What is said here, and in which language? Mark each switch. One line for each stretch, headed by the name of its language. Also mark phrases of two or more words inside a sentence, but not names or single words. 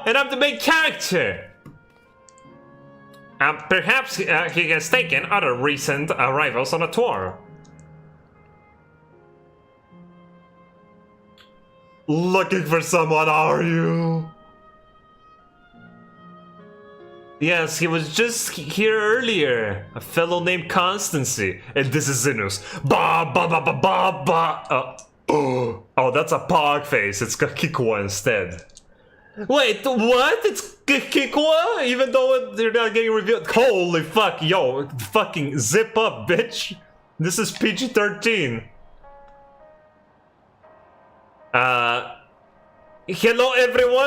English: And I'm the main character! Perhaps he has taken other recent arrivals on a tour. Looking for someone, are you? Yes, he was just here earlier. A fellow named Constancy. And this is Zinus. Ba ba ba ba ba ba. Oh, that's a pog face. It's Kakikwa instead. Wait, what? It's Kakikwa? Even though they're not getting revealed. Holy fuck, yo. Fucking zip up, bitch. This is PG-13. Hello everyone.